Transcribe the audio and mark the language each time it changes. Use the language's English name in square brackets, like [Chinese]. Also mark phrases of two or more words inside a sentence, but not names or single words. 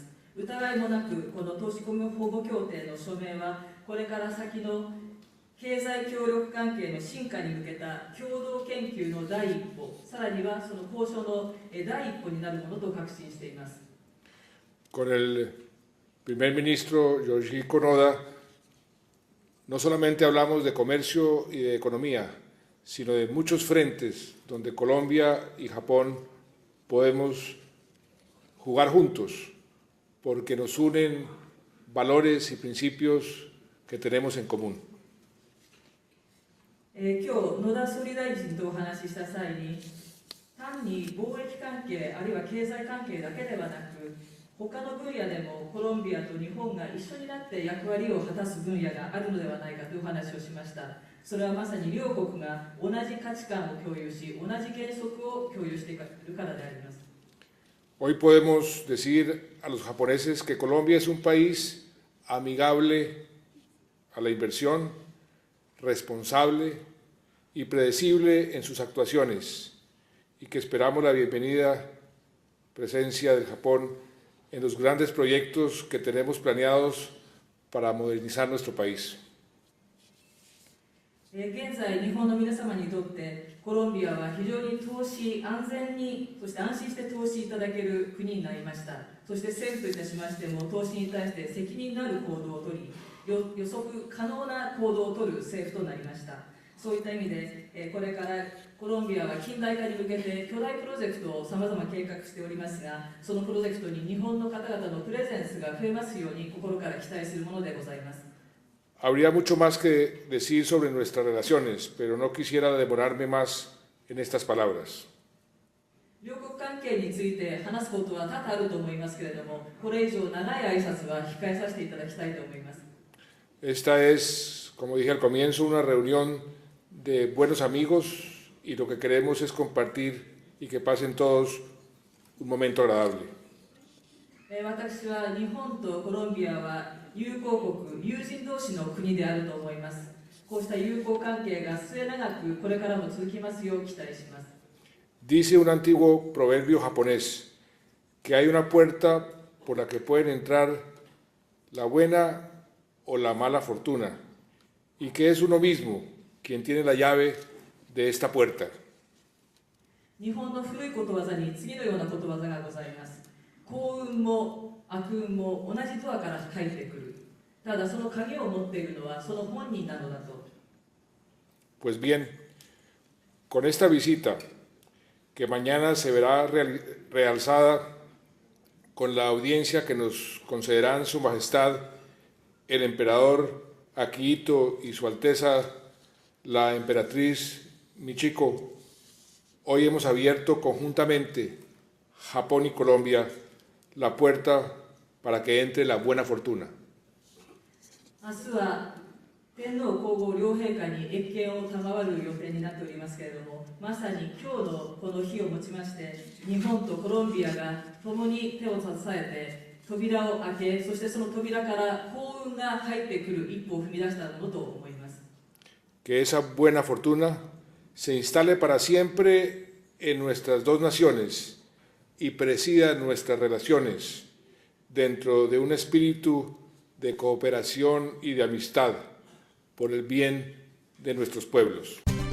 [Japanese] 疑いもなく、この投資保護協定の署名はこれから先の経済協力関係の進化に向けた共同研究の第一歩、さらにはその交渉の第一歩になるものと確信しています。 [Spanish] Con el primer ministro Yoshihiko Noda, no solamente hablamos de comercio y de economía, sino de muchos frentes donde Colombia y Japón podemos jugar juntos, porque nos unen valores y principios que tenemos en común. [Japanese] 今日、野田総理大臣とお話しした際に、単に貿易関係、あるいは経済関係だけではなく、他の分野でもコロンビアと日本が一緒になって役割を果たす分野があるのではないかという話をしました。それはまさに両国が同じ価値観を共有し、同じ原則を共有しているからであります。 [Spanish] Hoy podemos decir a los japoneses que Colombia es un país amigable a la inversión, responsable y predecible en sus actuaciones, y que esperamos la bienvenida presencia del Japón en los grandes proyectos que tenemos planeados para modernizar nuestro país. [Japanese] 現在、日本の皆様にとってコロンビアは非常に投資、安全に、そして安心して投資いただける国になりました。そして政府といたしましても、投資に対して責任のある行動をとり、予測可能な行動をとる政府となりました。そういった意味で、これからコロンビアは近代化に向けて巨大プロジェクトをさまざま計画しておりますが、そのプロジェクトに日本の方々のプレゼンスが増えますように心から期待するものでございます。 [Spanish] Habría mucho más que decir sobre nuestras relaciones, pero no quisiera demorarme más en estas palabras. [Japanese] 両国関係について話すことは多々あると思いますけれども、これ以上長い挨拶は控えさせていただきたいと思います。 [Spanish] Esta es, como dije al comienzo, una reunión de buenos amigos y lo que queremos es compartir y que pasen todos un momento agradable. [Japanese] 私は日本とコロンビアは友好国、友人同士の国であると思います。こうした友好関係が末永くこれからも続きますよう期待します。 [Spanish] Dice un antiguo proverbio japonés que hay una puerta por la que pueden entrar la buena o la mala fortuna y que es uno mismo quien tiene la llave de esta puerta. [Japanese] 日本の古いことわざに次のようなことわざがございます。幸運も悪運も同じドアから入ってくる。ただその鍵を持っているのはその本人なのだと。 [Spanish] Pues bien, con esta visita, que mañana se verá realzada con la audiencia que nos concederán Su Majestad el Emperador Akihito y Su Alteza la Emperatriz Michiko, hoy hemos abierto conjuntamente, Japón y Colombia, la puerta para que entre la buena fortuna. [Japanese] 明日は天皇皇后両陛下に謁見を賜る予定になっておりますけれども、まさに今日のこの日をもちまして、日本とコロンビアが共に手を携えて扉を開け、そしてその扉から幸運が入ってくる一歩を踏み出したものと思います。 [Spanish] Que esa buena fortuna se instale para siempre en nuestras dos naciones y presida nuestras relaciones dentro de un espíritu de cooperación y de amistad por el bien de nuestros pueblos.